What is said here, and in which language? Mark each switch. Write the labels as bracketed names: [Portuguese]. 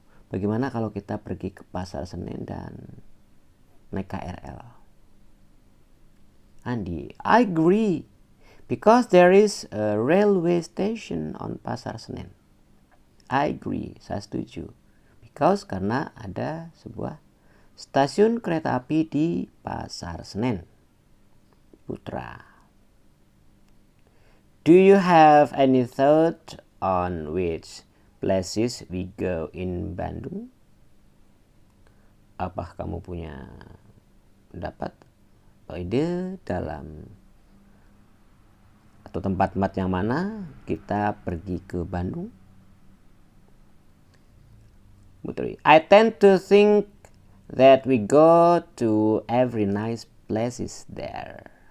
[Indonesian] Bagaimana kalau kita pergi ke Pasar Senen dan naik KRL? [English] Andi, I agree. Because there is a railway station on Pasar Senen. I agree, [Indonesian] saya setuju. [English] Because [Indonesian] karena ada sebuah stasiun kereta api di Pasar Senen. Putra. [English] Do you have any thought on which places we go in Bandung? [Indonesian] Apa kamu punya pendapat atau ide dalam atau tempat-tempat yang mana kita pergi ke Bandung? [English] Putri, I tend to think that we go to every nice places there.